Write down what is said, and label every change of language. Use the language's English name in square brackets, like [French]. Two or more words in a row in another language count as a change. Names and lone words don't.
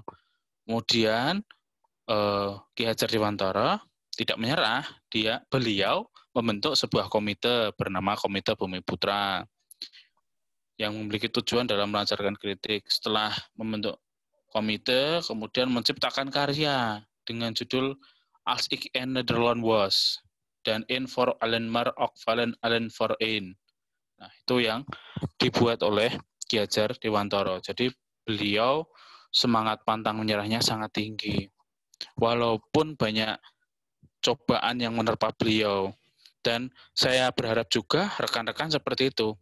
[Indonesian] Kemudian Ki Hajar Dewantara tidak menyerah, beliau membentuk sebuah komite bernama Komite Bumi Putra yang memiliki tujuan dalam melancarkan kritik. Setelah membentuk komite, kemudian menciptakan karya dengan judul Als ik in Nederland was dan In voor allen maar ook vallen allen voor één. Nah, itu yang dibuat oleh Ki Hajar Dewantara. Jadi beliau semangat pantang menyerahnya sangat tinggi. Walaupun banyak cobaan yang menerpa beliau. Dan saya berharap juga rekan-rekan seperti itu.